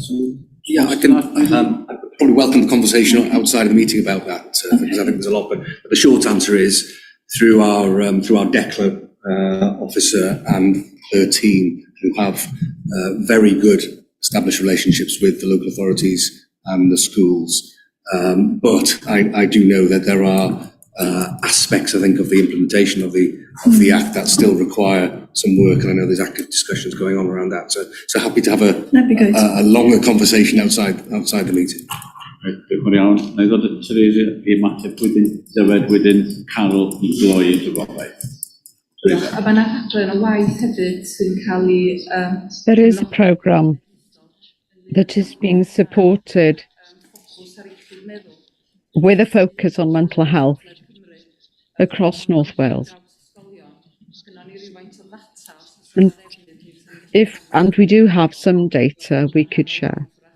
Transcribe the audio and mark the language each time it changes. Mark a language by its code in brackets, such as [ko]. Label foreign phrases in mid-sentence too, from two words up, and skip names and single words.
[en] Yeah, I probably welcome the conversation outside of the meeting about that, because I think there's a lot, but the short answer is through our DECLA officer and her team, who have very good established relationships with the local authorities and the schools. But I do know that there are aspects, I think, of the implementation of the Act that still require some work, and I know there's active discussions going on around that. So happy to have a longer conversation outside the meeting. [cy] Diolch yn iawn. Na i ddod at Teresa i ymateb wedyn, Dyfed wedyn, Carol i gloi y drafodaeth. Diolch. A mae'n adran o waith hefyd sy'n cael ei... [en] There is a programme that is being supported with a focus on mental health across North Wales. And we do have some data we could share.